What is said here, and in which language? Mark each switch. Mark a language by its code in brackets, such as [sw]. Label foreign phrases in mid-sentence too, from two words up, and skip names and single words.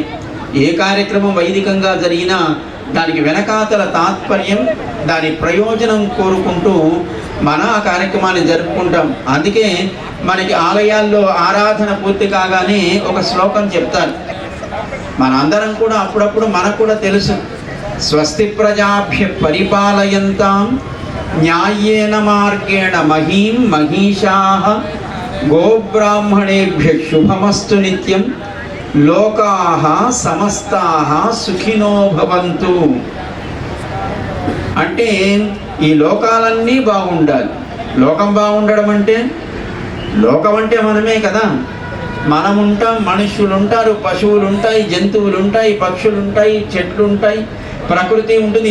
[te] ఏ కార్యక్రమం వైదికంగా జరిగినా దానికి వెనకాతల తాత్పర్యం, దాని ప్రయోజనం కోరుకుంటూ మన ఆ కార్యక్రమాన్ని జరుపుకుంటాం. అందుకే మనకి ఆలయాల్లో ఆరాధన పూర్తి కాగానే ఒక శ్లోకం చెప్తారు. మన అందరం కూడా అప్పుడప్పుడు మనకు కూడా తెలుసు, [sa] స్వస్తి ప్రజాభ్య పరిపాలయంతాం న్యాయేన మార్గేణ మహీం మహిషాః గోబ్రాహ్మణేభ్య శుభమస్తు నిత్యం లోకాః సమస్తాః సుఖినో భవంతు. [te] అంటే ఈ లోకాలన్నీ బాగుండాలి. లోకం బాగుండడం అంటే, లోకం అంటే మనమే కదా. మనం ఉంటాం, మనుష్యులు ఉంటారు, పశువులు ఉంటాయి, జంతువులు ఉంటాయి, పక్షులు ఉంటాయి, చెట్లు ఉంటాయి, ప్రకృతి ఉంటుంది.